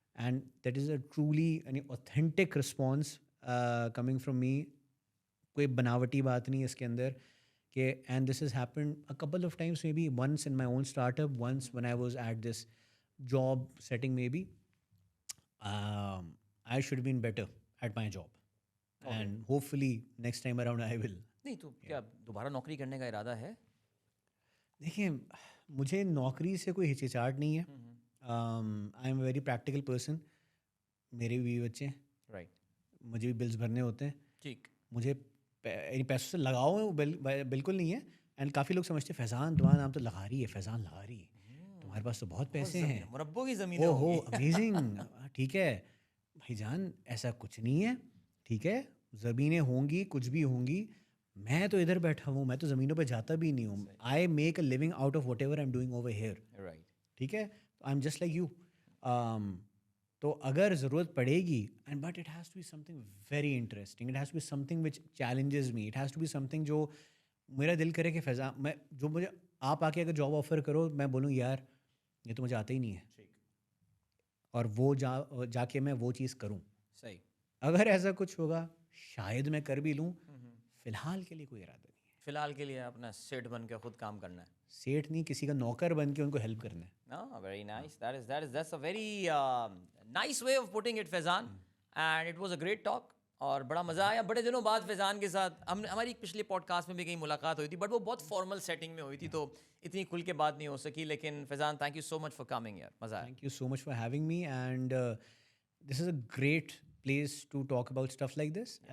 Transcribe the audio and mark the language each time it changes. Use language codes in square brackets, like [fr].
[en] And that is a truly یعنی authentic response coming from me. [ur] کوئی بناوٹی بات نہیں ہے اس کے اندر کہ [en] And this is happened a couple of times, maybe once in my own startup, once when I was at this job setting maybe I should have been better at my job. Okay. And hopefully next time around I will. [ur] نہیں تو کیا دوبارہ نوکری کرنے کا ارادہ ہے؟ دیکھیں مجھے نوکری سے کوئی ہچکچاہٹ نہیں ہے. [en] I am a very practical person. [ur] میرے بھی بچے ہیں, [en] right, [ur] مجھے بھی بلز بھرنے ہوتے ہیں. ٹھیک. مجھے پیسوں سے لگاؤ ہے وہ بالکل نہیں ہے. اینڈ کافی لوگ سمجھتے ہیں فیضان تمہارا نام تو لگا رہی ہے, فیضان لگا رہی ہے, تمہارے پاس تو بہت پیسے ہیں, مربوں کی زمینیں ہو امیزنگ. ٹھیک ہے بھائی جان, ایسا کچھ نہیں ہے. ٹھیک ہے زمینیں ہوں گی, کچھ بھی ہوں گی, میں تو ادھر بیٹھا ہوں, میں تو زمینوں پہ جاتا بھی نہیں ہوں. [en] I make a living out of whatever I am doing over here. Right. [ur] ٹھیک ہے, [en] I am just like you. [ur] تو اگر ضرورت پڑے گی, [en] and but it has to be something very interesting, it has to be something which challenges me, [ur] it has to be some thing جو میرا دل کرے کہ فیضان میں جو مجھے آپ آ کے اگر جاب آفر کرو میں بولوں یار یہ تو مجھے آتا ہی نہیں ہے, اور وہ جا کے میں وہ چیز کروں. صحیح. اگر ایسا کچھ ہوگا شاید میں کر بھی لوں, فی الحال کے لیے کوئی ارادہ نہیں ہے. فی الحال کے لیے اپنا سیٹ بن کے خود کام کرنا ہے. سیٹ نہیں, کسی کا نوکر بن کے ان کو ہیلپ کرنا ہے. [en] Very nice, that's a very nice way of putting it, Faizan, and it was a great talk. [ur] اور بڑا مزہ آیا بڑے دنوں بعد فیضان کے ساتھ. ہماری پچھلے پوڈ کاسٹ میں بھی کہیں ملاقات ہوئی تھی, بٹ وہ بہت فارمل سیٹنگ میں ہوئی تھی, تو اتنی کھل کے بات نہیں ہو سکی. لیکن فیضان [en] thank you so much for coming [ur] یار, مزہ آیا. [en] Thank you so much for having me, and this is a great place to talk about stuff like this.